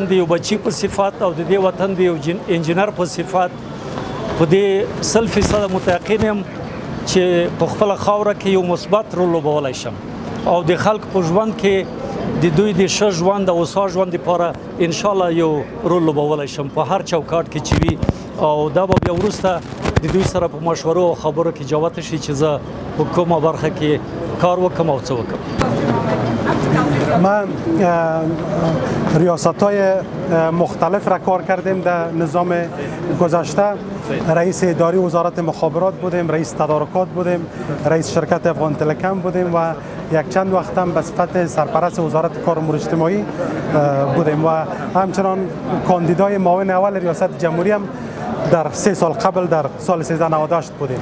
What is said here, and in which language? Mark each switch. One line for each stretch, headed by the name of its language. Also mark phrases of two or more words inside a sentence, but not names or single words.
Pashto: د یو بچي په صفت او د دې وطن د یو انجینر په صفت په دې 100% متیقن یم چې په خپله خاوره کې یو مثبت رول لوبولی شم او د خلکو په ژوند کې د دوی د ښه ژوند او هوسا ژوند لپاره انشاءالله یو رول لوبولی شم په هر چوکاټ کې چې وي او دا به بیا وروسته د دوی سره په مشورو او خبرو کې جوته شي چې زه په کومه برخه کې کار وکم او څه وکم
Persian: من ریاست‌های مختلف را کار کردیم در نظام گذشته رئیس اداری وزارت مخابرات بودیم رئیس تدارکات بودیم رئیس شرکت افغان تلکم بودیم و یک چند وقت هم به صفت سرپرست وزارت کار امور اجتماعی بودیم و همچنان کاندیدای معاون اول ریاست جمهوری هم در 3 سال قبل در سال 1398 بودیم.